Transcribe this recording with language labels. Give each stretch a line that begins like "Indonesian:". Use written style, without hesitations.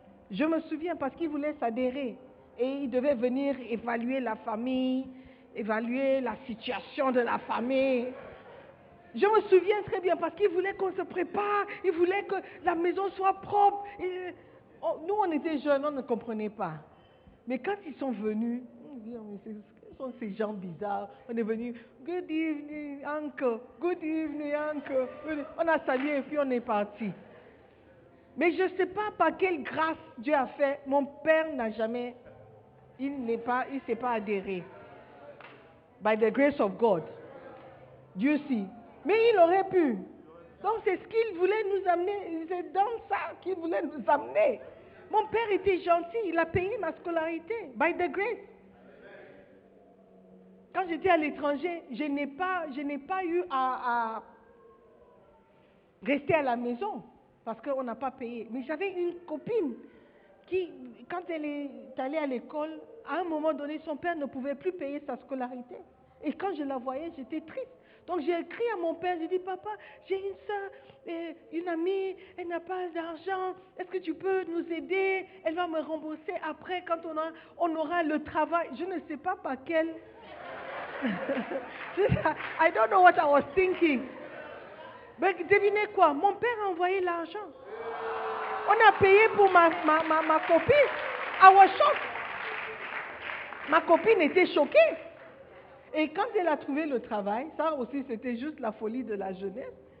French: Je me souviens parce qu'il voulait s'adhérer. Et il devait venir évaluer la famille, évaluer la situation de la famille. Je me souviens très bien parce qu'il voulait qu'on se prépare, il voulait que la maison soit propre. Nous, on était jeunes, on ne comprenait pas. Mais quand ils sont venus, on dit, ce sont ces gens bizarres. On est venus,
English: good evening, uncle, good evening, uncle.
French: On a salué et puis on est parti. Mais je ne sais pas par quelle grâce Dieu a fait. Mon père n'a jamais, il ne s'est pas adhéré.
English: By the grace of God.
French: Dieu si. Mais il aurait pu. Donc c'est ce qu'il voulait nous amener. C'est dans ça qu'il voulait nous amener. Mon père était gentil. Il a payé ma scolarité.
English: By the grace.
French: Quand j'étais à l'étranger, je n'ai pas eu à rester à la maison. Parce qu'on n'a pas payé. Mais j'avais une copine qui, quand elle est allée à l'école, à un moment donné, son père ne pouvait plus payer sa scolarité. Et quand je la voyais, j'étais triste. Donc j'ai écrit à mon père, j'ai dit, papa, j'ai une soeur, une amie, elle n'a pas d'argent, est-ce que tu peux nous aider? Elle va me rembourser après quand on aura le travail. Je ne sais pas par quel...
English: I don't know what I was thinking.
French: Mais devinez quoi? Mon père a envoyé l'argent. On a payé pour ma copine.
English: I was shocked.
French: Ma copine était choquée. Et quand elle a trouvé le travail, ça aussi c'était juste la folie de la jeunesse.